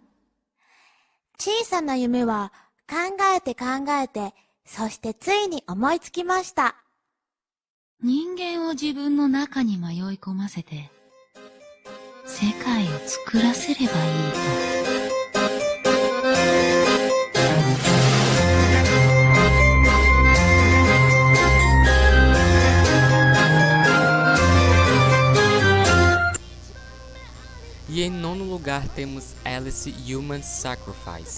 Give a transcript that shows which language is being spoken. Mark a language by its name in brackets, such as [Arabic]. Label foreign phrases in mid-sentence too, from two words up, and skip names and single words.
[Japanese] 小さな夢は考えて考えて、そしてついに思いつきました。人間を自分の中に迷い込ませて、 世界を作らせればいいと。 [Portuguese] E em nono lugar temos Alice Human Sacrifice.